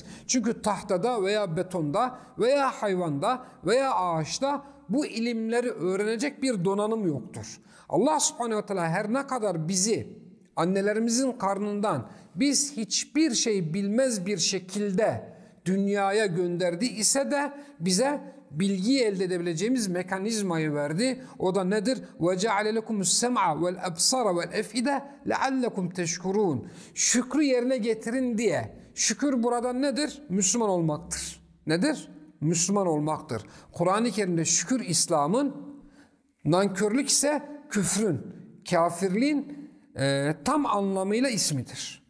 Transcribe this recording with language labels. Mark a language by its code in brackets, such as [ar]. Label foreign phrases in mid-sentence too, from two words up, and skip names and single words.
[tr] Çünkü tahtada veya betonda veya hayvanda veya ağaçta bu ilimleri öğrenecek bir donanım yoktur. Allah [ar] سبحانه وتعالى [tr] her ne kadar bizi annelerimizin karnından biz hiçbir şey bilmez bir şekilde dünyaya gönderdi ise de bize bilgiyi elde edebileceğimiz mekanizmayı verdi. O da nedir? [ar] وَجَعَلَ لَكُمُ السَّمْعَ وَالْأَبْصَرَ وَالْأَفْئِدَ لَعَلَّكُمْ تَشْكُرُونَ. [tr] Şükrü yerine getirin diye. Şükür burada nedir? Müslüman olmaktır. Nedir? Müslüman olmaktır. Kur'an-ı Kerim'de şükür İslam'ın, nankörlük ise küfrün, kafirliğin tam anlamıyla ismidir.